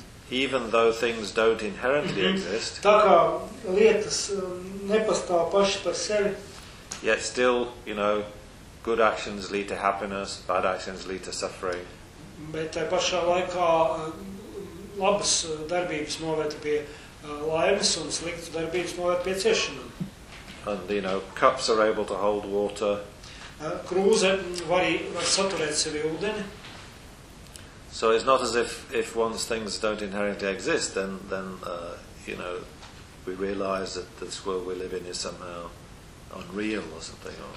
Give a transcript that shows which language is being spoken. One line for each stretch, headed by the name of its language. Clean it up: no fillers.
English: even though things don't inherently exist,
Latvian: tā kā lietas nepastāv paši par sevi,
English: yet still, you know, good actions lead to happiness, bad actions lead to suffering.
Latvian: Bet tai pašā laikā labas darbības noved pie laimes un sliktas darbības noved pie ciešanām.
English: And, you know, cups are able to hold water.
Latvian: Krūze var saturēt sevi ūdeni.
English: So it's not as if once things don't inherently exist, then you know, we realize that this world we live in is somehow unreal or something.